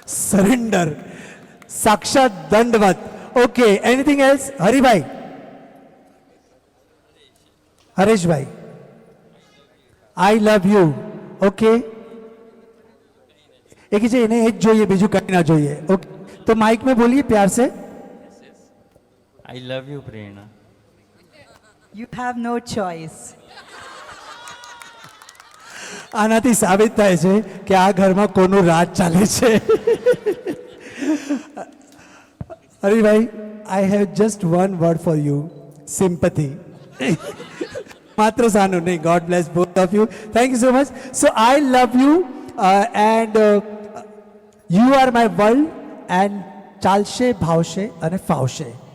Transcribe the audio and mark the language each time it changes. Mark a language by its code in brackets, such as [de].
[en] Surrender. સાક્ષાત દંડવત. Okay anything else? Haribhai? Hareshbhai? I love you. [gu] Okay [hi] एक ही इन्हें एक [gu] જોઈએ બીજું કઈ ના જોઈએ. [hi] ओके तो माइक में बोलिए प्यार से. [en] I love you Prerna. You have no choice. [gu] આનાથી સાબિત થાય છે કે આ ઘરમાં કોનું રાજ ચાલે છે. [en] Haribhai I have just one word for you. [gu] Sympathy. માત્ર સાનું નહીં. [en] God bless both of you. Thank you so much. So I love you and you are my world and [gu] ચાલશે ભાવશે અને ફાવશે.